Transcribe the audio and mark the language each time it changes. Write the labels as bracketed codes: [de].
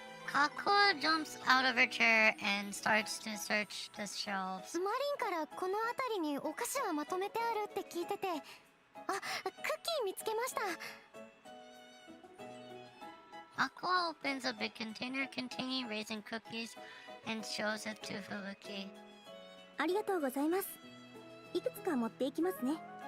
[en] Aqua jumps out of her chair and starts to search the shelves. [ja] マリンからこの辺りにお菓子はまとめてあるって聞いてて。あ、クッキー見つけました。 [en] Aqua opens a big container containing raisin cookies and shows it to Fubuki. [ja] ありがとうございます。いくつか持っていきますね。